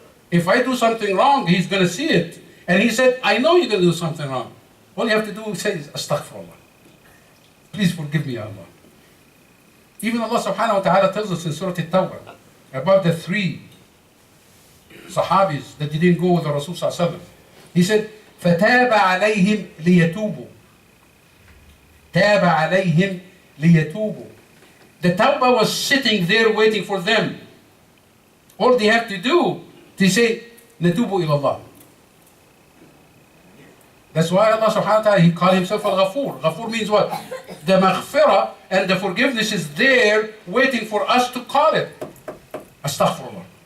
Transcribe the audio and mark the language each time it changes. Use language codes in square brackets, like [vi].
[en] If I do something wrong, He's going to see it. And He said, I know you're going to do something wrong. All you have to do is say, Astaghfirullah. Please forgive me, Allah. Even Allah subhanahu wa ta'ala tells us in Surah At-Tawbah about the 3 Sahabis that didn't go with the Rasul sallallahu alaihi wasallam. [ar] He said, فَتَابَ عَلَيْهِمْ لِيَتُوبُوا. تَابَ عَلَيْهِمْ لِيَتُوبُوا. [en] The Tawbah was sitting there waiting for them. All they have to do, they say, [ar] نَتُوبُ إِلَى اللَّهِ. [en] That's why Allah subhanahu wa ta'ala, He called Himself Al-Ghafur. Ghafur means what? The maghfirah and the forgiveness is there waiting for us to call it. Astaghfirullah.